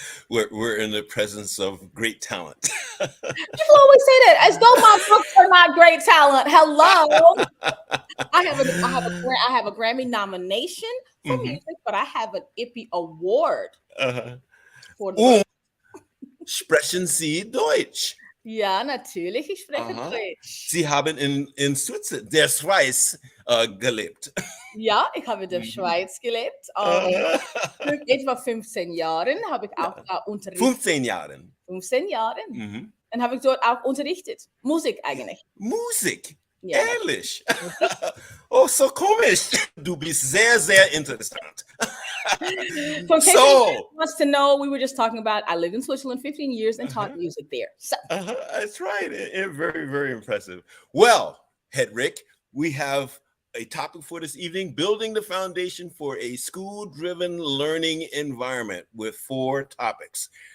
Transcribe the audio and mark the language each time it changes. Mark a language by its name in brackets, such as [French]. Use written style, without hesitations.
[English] We're in the presence of great talent. People always say that as though my books are not great talent. Hello. I have a Grammy nomination for music, but I have an Ippy Award for the [German] Sprechen Sie Deutsch? Ja, natürlich, ich spreche Deutsch. Sie haben in der Schweiz gelebt. Ja, ich habe in der Schweiz gelebt. Für etwa 15 Jahren habe ich auch unterrichtet. 15 Jahren? 15 Jahren. Dann habe ich dort auch unterrichtet. Musik eigentlich. Musik? Ja. Ehrlich? Oh, so komisch. Du bist sehr, sehr interessant. [English] So in case anyone wants to know, we were just talking about, I lived in Switzerland 15 years and taught music there. So that's right. Very, very impressive. Well, Hedreich, we have a topic for this evening: building the foundation for a school-driven learning environment, with 4 topics.